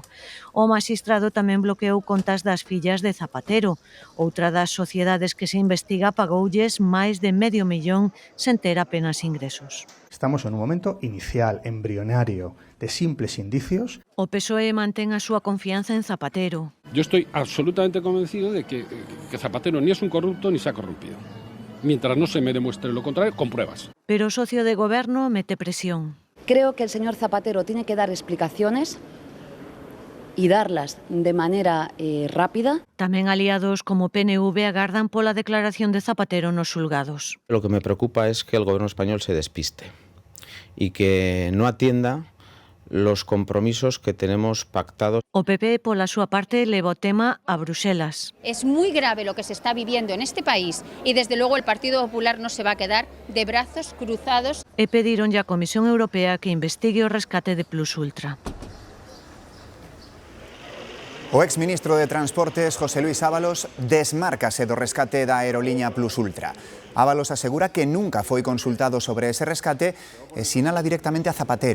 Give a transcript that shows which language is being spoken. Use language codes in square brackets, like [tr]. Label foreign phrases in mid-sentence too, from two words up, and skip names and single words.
[gl] O maxistrado tamén bloqueou contas das fillas de Zapatero. Outra das sociedades que se investiga pagoulles máis de 500.000 sen ter apenas ingresos. [es] Estamos en un momento inicial, embrionario, de simples indicios. [gl] O PSOE mantén a súa confianza en Zapatero. [es] Yo estoy absolutamente convencido de que Zapatero ni es un corrupto ni se ha corrompido. Mientras no se me demuestre lo contrario, con pruebas. [gl] Pero o socio de Goberno mete presión. [es] Creo que el señor Zapatero tiene que dar explicaciones y darlas de manera rápida. [gl] Tamén aliados como PNV agardan pola declaración de Zapatero nos xulgados. [es] Lo que me preocupa es que el gobierno español se despiste y que no atienda los compromisos que tenemos pactados. [gl] O PP, pola súa parte, leva o tema a Bruselas. [es] Es muy grave lo que se está viviendo en este país y desde luego el Partido Popular no se va a quedar de brazos cruzados. [gl] E pedironlle á Comisión Europea que investigue o rescate de Plus Ultra. O exministro de Transportes, José Luis Ábalos, desmárcase do rescate da aerolínea Plus Ultra. Ábalos asegura que nunca foi consultado sobre ese rescate e sinala directamente a Zapatero.